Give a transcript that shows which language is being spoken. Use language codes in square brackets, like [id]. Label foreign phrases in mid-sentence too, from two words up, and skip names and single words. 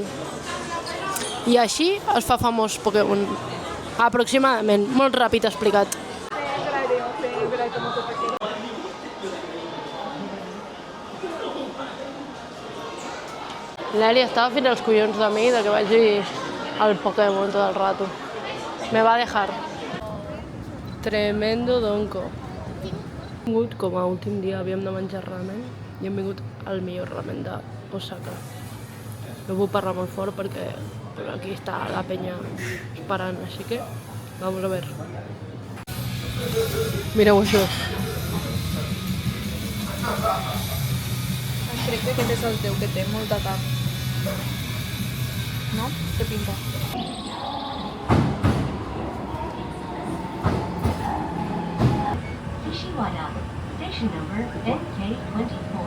[ca] I així es fa famós Pokémon. Aproximadament, molt ràpid explicat. L'Eli estava fins als collons de mi de que vagi al Pokémon tot el rato. [es] Me va dejar. Tremendo donko. [ca] Hem vingut, com a últim dia havíem de menjar ramen, i hem vingut al millor ramen d'Osaka. No puc parlar molt fort perquè aquí està la penya esperant, així que [es] vamos a ver. [ca] Mireu això. Crec que aquest és el teu, que té molta carn. No? Té pinta. [en] Kishiwada, station number NK24.